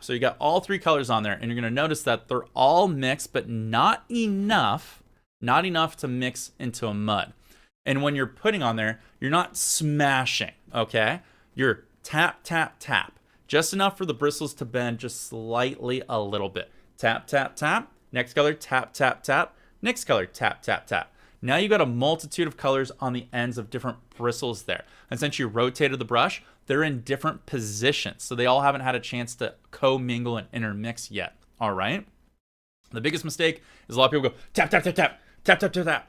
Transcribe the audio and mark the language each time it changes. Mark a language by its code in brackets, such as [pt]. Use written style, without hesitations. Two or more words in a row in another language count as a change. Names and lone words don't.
[en] So you got all three colors on there, and you're going to notice that they're all mixed, but not enough to mix into a mud. And when you're putting on there, you're not smashing, okay? You're tap, tap, tap. Just enough for the bristles to bend just slightly a little bit. Tap, tap, tap. Next color, tap, tap, tap. Next color, tap, tap, tap. Now you got a multitude of colors on the ends of different bristles there. And since you rotated the brush, they're in different positions. So they all haven't had a chance to co-mingle and intermix yet, all right? The biggest mistake is a lot of people go, tap, tap, tap, tap. Tap, tap, tap, tap.